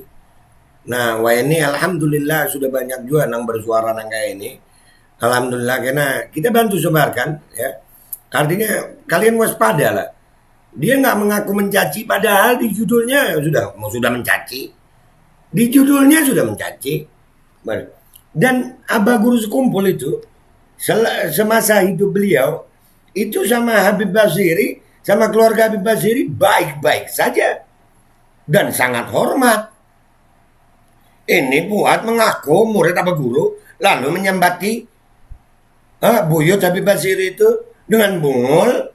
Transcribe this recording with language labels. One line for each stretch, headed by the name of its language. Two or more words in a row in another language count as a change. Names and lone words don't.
Indonesian: Nah, wah ini alhamdulillah sudah banyak juga yang bersuara nang kayak ini. Alhamdulillah karena kita bantu sebarkan ya. Artinya kalian waspada lah. Dia nggak mengaku mencaci, padahal di judulnya sudah mencaci. Di judulnya sudah mencaci. Dan Abah Guru Sekumpul itu semasa hidup beliau itu sama Habib Basiri, sama keluarga Habib Basiri baik-baik saja dan sangat hormat. Ini buat mengaku murid Abah Guru lalu menyambati buyut Habib Basiri itu dengan bungul.